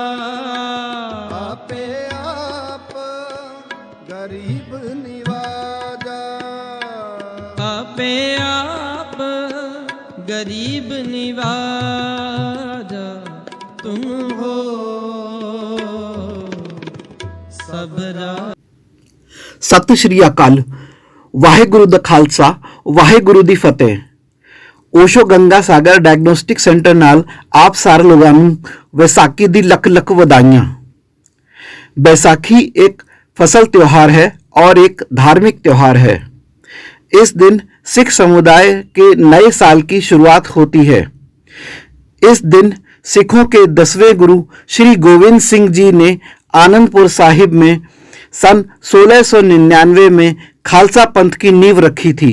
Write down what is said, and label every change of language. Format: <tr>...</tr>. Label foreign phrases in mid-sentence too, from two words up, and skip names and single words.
<pa>ਆਪੇ ਆਪ ਗਰੀਬ ਨਿਵਾਜਾ, ਆਪੇ ਆਪ ਗਰੀਬ ਨਿਵਾਜਾ, ਤੁਮ ਹੋ ਸਬ ਰਾਧਨ। ਸਤਿ ਸ਼੍ਰੀ ਅਕਾਲ। ਵਾਹਿਗੁਰੂ ਦਾ ਖਾਲਸਾ, ਵਾਹਿਗੁਰੂ ਦੀ ਫਤਿਹ। ਓਸ਼ੋ ਗੰਗਾ ਸਾਗਰ ਡਾਇਗਨੋਸਟਿਕ ਸੈਂਟਰ ਨਾਲ ਆਪ ਸਾਰੇ ਲੋਕਾਂ ਨੂੰ ਵਿਸਾਖੀ ਦੀ ਲੱਖ ਲੱਖ ਵਧਾਈਆਂ।</pa> <hi>बैसाखी एक फसल त्योहार है और एक धार्मिक त्योहार है। इस दिन सिख समुदाय के नए साल की शुरुआत होती है। इस दिन सिखों के 10वें गुरु श्री गोविंद सिंह जी ने आनंदपुर साहिब में सन 1699 में खालसा पंथ की नींव रखी थी।</hi>